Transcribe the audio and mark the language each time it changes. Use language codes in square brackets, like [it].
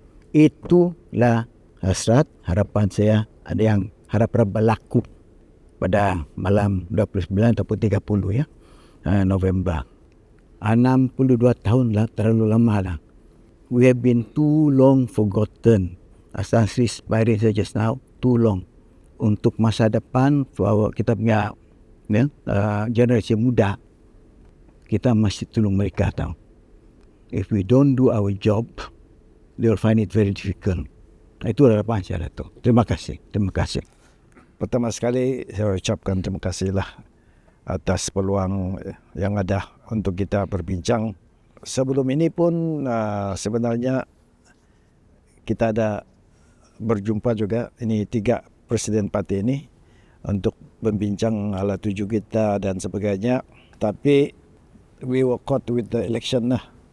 [ms] Itulah hasrat, harapan saya, ada yang harap berlaku pada malam 29 ataupun 30 November. 62 tahun lah, terlalu lama lah. [en] We have been too long forgotten. As Sri Pairin said just now, too long. [ms] Untuk masa depan, kita punya generasi muda, kita masih tolong mereka tahu. [en] If we don't do our job, they will find it very difficult. [ms] Itu harapan saya, Dato'. Terima kasih. Pertama sekali saya ucapkan terima kasihlah atas peluang yang ada untuk kita berbincang. Sebelum ini pun sebenarnya kita ada berjumpa juga, ini 3 presiden parti ini, untuk membincang ala tuju kita dan sebagainya. Tapi [en] we were caught with the election lah.